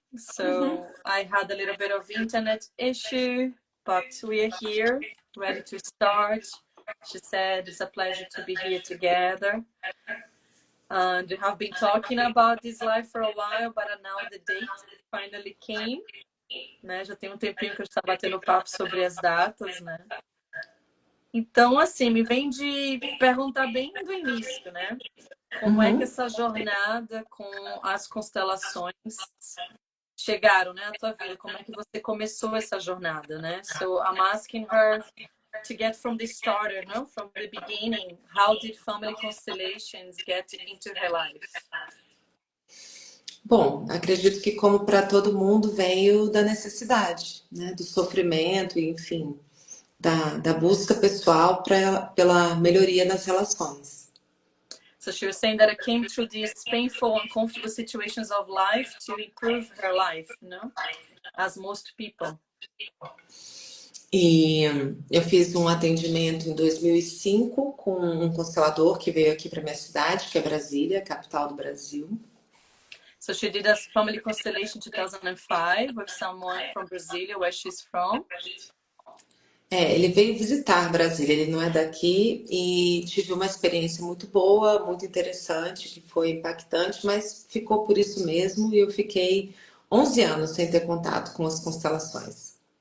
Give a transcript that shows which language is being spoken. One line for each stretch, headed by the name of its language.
English: So, I had a little bit of internet issue, but we are here, ready to start. She said it's a pleasure to be here together. And we have been talking about this live for a while, but now the date finally came.
Portuguese: Né? Já tem um tempinho que a gente está batendo papo sobre as datas, né? Então, assim, me vem de perguntar bem do início, né? Como é que essa jornada com as constelações chegaram, né, à tua vida? Como é que você começou essa jornada, né?
English: So I'm asking her to get from the starter, no? From the beginning. How did family constellations get into her life?
Portuguese: Bom, acredito que como para todo mundo veio da necessidade, né? Do sofrimento, enfim, da busca pessoal pela melhoria nas relações.
English: So she was saying that I came through these painful, uncomfortable situations of life to improve her life, you know, as most people.
Portuguese: E eu fiz um atendimento em 2005 com um constelador que veio aqui para minha cidade, que é Brasília, capital do Brasil.
English: So she did a family constellation 2005 with someone from Brasilia, where she's from.
Portuguese: Ele veio visitar Brasília, ele não é daqui e tive uma experiência muito boa, muito interessante, que foi impactante, mas ficou por isso mesmo e eu fiquei 11 anos sem ter contato com as constelações.